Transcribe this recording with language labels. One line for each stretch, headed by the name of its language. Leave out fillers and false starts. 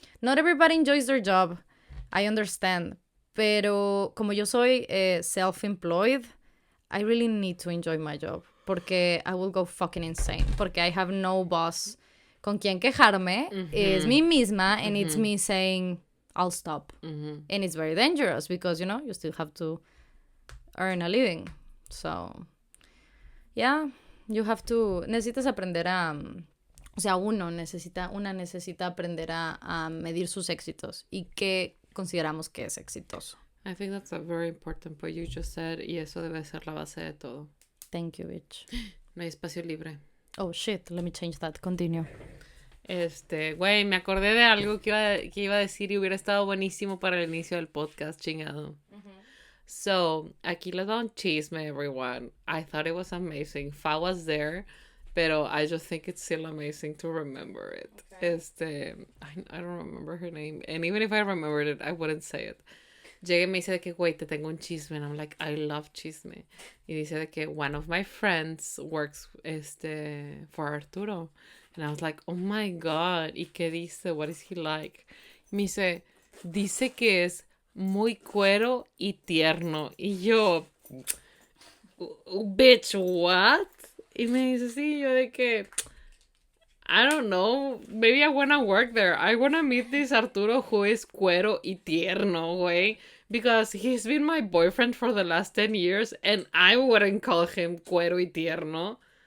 English: Not everybody enjoys their job, I understand,
Spanish: pero como yo soy
English: self-employed, I really need to enjoy my job,
Spanish: porque
English: I will go fucking insane, porque I have no boss
Spanish: con quien quejarme, es mí misma,
English: and it's me saying, I'll stop. And it's very dangerous, because, you know, you still have to earn a living, so, yeah. You have to,
Spanish: necesitas aprender o sea, una necesita aprender a medir sus éxitos y qué consideramos que es exitoso.
English: I think that's a very important point you just said,
Spanish: y eso debe ser la base de todo.
English: Thank you, bitch.
Spanish: No hay espacio libre.
English: Oh, shit, let me change that, continue.
Spanish: Güey, me acordé de algo que iba a decir y hubiera estado buenísimo para el inicio del podcast, chingado. So, aquí les da un chisme,
English: everyone. I thought it was amazing. Fa was there,
Spanish: pero
English: I just think it's still amazing to remember it. Okay. I don't remember her name. And even if I remembered it, I wouldn't say it.
Spanish: Llega y me dice de que, güey, te tengo un chisme.
English: And I'm like, I love chisme.
Spanish: Y dice de que
English: one of my friends works, for Arturo. And I was like, oh my God.
Spanish: ¿Y qué dice?
English: What is he like?
Spanish: Me dice que es muy cuero y tierno. Y yo,
English: bitch, what?
Spanish: Y me dice, sí, yo de que,
English: I don't know, maybe I wanna work there. I wanna meet this Arturo who is
Spanish: cuero y tierno, güey.
English: Because he's been my boyfriend for the last 10 years and I wouldn't call him
Spanish: cuero y tierno.